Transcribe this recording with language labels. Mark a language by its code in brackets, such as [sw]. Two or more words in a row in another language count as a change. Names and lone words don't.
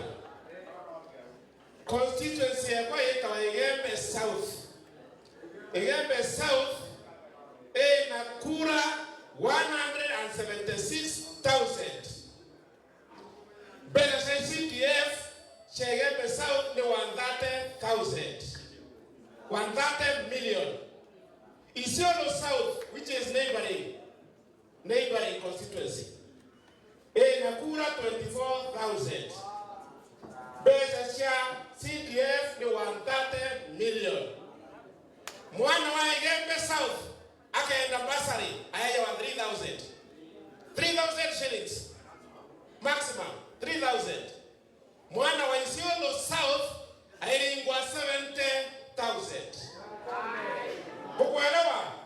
[mer] Constituency kwa yeka Igembe South. Igembe South na kura 176,000. Besha CDF Igembe South ni 130,000. [en] 130 million. Isiolo South, which is neighboring constituency, Nakura 24,000. [mer] Besha CDF ni 130 million. Mwana wa Igembe South akaenda basari ayaja 3,000. [en] 3,000 shillings maximum. 3,000. [mer] Mwana wa Isiolo South ailingwa 70,000. Bukwelewa?